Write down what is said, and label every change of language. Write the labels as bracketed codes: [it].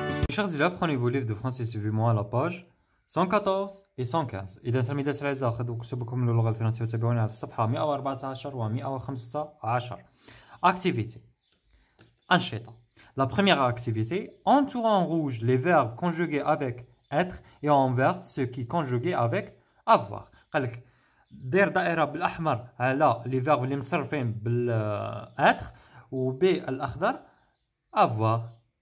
[fr] Chers élèves, prenez vos livres de français et suivez-moi à la page 114 et 115. [ar] إذا تلاميذات الأعزاء خذوا كتبكم للغة الفرنسية وتابعوني على الصفحة 114 و 115. [fr] Activité. [ar] أنشطة. [fr] La première activité, entoure en rouge les verbes conjugués avec être et en vert ceux qui conjugués avec avoir. [ar] قال لك دير دائرة بالأحمر على [fr] les verbes [ar] اللي مصرفين بال être وبالأخضر avoir.